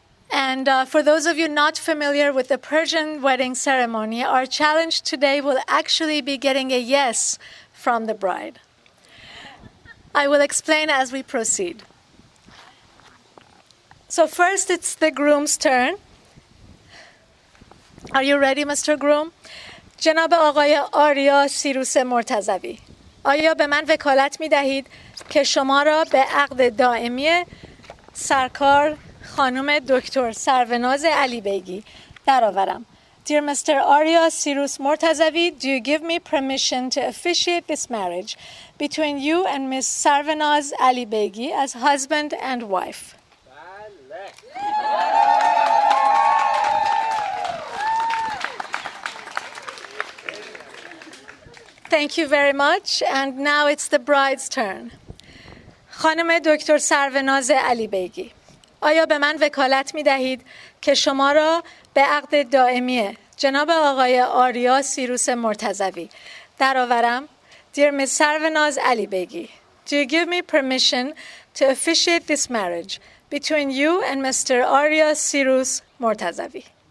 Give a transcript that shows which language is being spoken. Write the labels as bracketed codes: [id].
[en] And for those of you not familiar with the Persian wedding ceremony, our challenge today will actually be getting a yes from the bride. I will explain as we proceed. So first it's the groom's turn. Are you ready, Mr. Groom? [fa] جناب آقای آریا سیروس مرتضوی، آیا به من وکالت می دهید که شما را به عقد دائمی سرکار خانم دکتر سروناز علی بیگی درآورم؟ [en] Dear Mr. Arya Sirus Mortazavi, do you give me permission to officiate this marriage between you and Miss Sarvanaz Ali Begi as husband and wife? Thank you very much. And now it's the bride's turn. [fa] خانم دکتر سروناز علی بیگی، آیا به من وکالت می دهید که شما را به عقد دائمی جناب آقای آریا سیروس مرتضوی درآورم؟ [en] Dear Ms. Sarvanaz Ali Begi, do you give me permission to officiate this marriage between you and Mr. Arya Sirus Mortazavi?